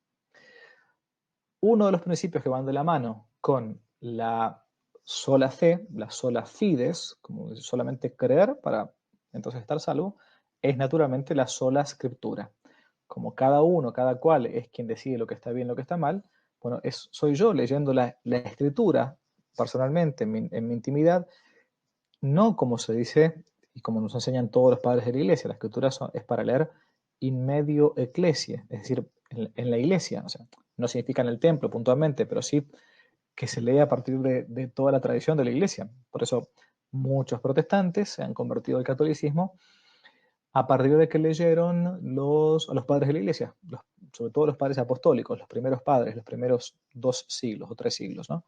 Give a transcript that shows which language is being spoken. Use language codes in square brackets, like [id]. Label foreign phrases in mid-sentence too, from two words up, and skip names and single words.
[es] Uno de los principios que van de la mano con la sola fe, la [la] sola fides, [es] como solamente creer para entonces estar salvo, es naturalmente la sola escritura. Como cada uno, cada cual es quien decide lo que está bien, lo que está mal, bueno, soy yo leyendo la escritura personalmente en mi intimidad, no como se dice y como nos enseñan todos los padres de la iglesia. La escritura es para leer [la] in medio ecclesiae, [es] es decir, en la iglesia, o sea, no significa en el templo puntualmente, pero sí que se lee a partir de toda la tradición de la iglesia. Por eso muchos protestantes se han convertido al catolicismo a partir de que leyeron a los padres de la iglesia, sobre todo los padres apostólicos, los primeros padres, los primeros 2 siglos o 3 siglos, ¿no?